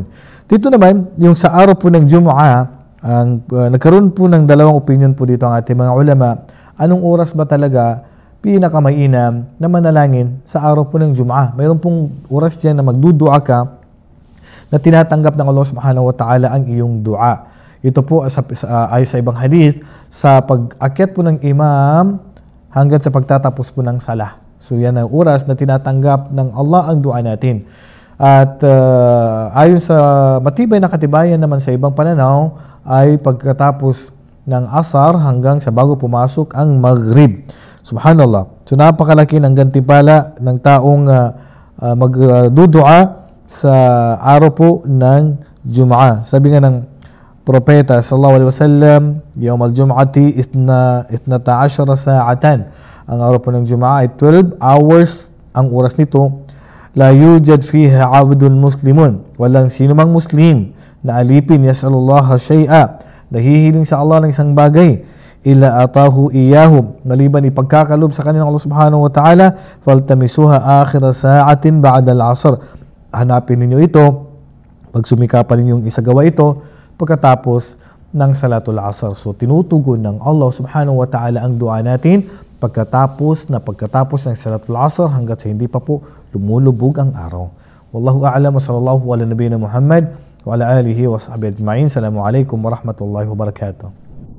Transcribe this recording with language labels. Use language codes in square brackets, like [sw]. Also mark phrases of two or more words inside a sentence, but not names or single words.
[tl] Dito naman, yung sa araw po ng Jumu'ah, nagkaroon po ng 2 opinion po dito ang ating mga ulama. Anong oras ba talaga pinakamainam na manalangin sa araw po ng Jumu'ah? Mayroon pong oras dyan na magdudua ka na tinatanggap ng [ar] الله سبحانه وتعالى [tl] ang iyong dua. Ito po ay sa ibang hadith, sa pag-akyat po ng imam hanggang sa pagtatapos po ng salah. So yan ang oras na tinatanggap ng Allah ang dua natin. At ayon sa matibay na katibayan naman sa ibang pananaw, ay pagkatapos ng asar hanggang sa bago pumasok ang maghrib. Subhanallah. So napakalaki ng gantimpala ng taong magdudua sa araw po ng Jum'ah. Sabi nga ng propeta [ar] صلى الله عليه وسلم, يوم الجمعة 12 ساعة. [tl] Ang araw po ng Jum'ah ay 12 hours ang oras nito. [ar] لا يوجد فيها عبد مسلم. [tl] Walang sino mang muslim na alipin [ar] يسأل الله شيئا, [tl] nahihiling sa Allah ng isang bagay, [ar] إلا أعطاه إياهم, [tl] ngaliban ipagkakalob sa kanya ng Allah [ar] سبحانه وتعالى، فالتمسوها آخر ساعة بعد العصر. [tl] Hanapin ninyo ito, pagsumikapan ninyong isagawa ito pagkatapos ng [ar] صلاة العصر. [tl] So tinutugon ng [ar] الله سبحانه وتعالى [tl] ang dua natin pagkatapos ng [ar] صلاة العصر [tl] hanggat sa hindi pa po lumulubog ang araw. [ar] والله أعلم وصلى الله على نبينا محمد وعلى آله وصحبه أجمعين. السلام عليكم ورحمة الله وبركاته.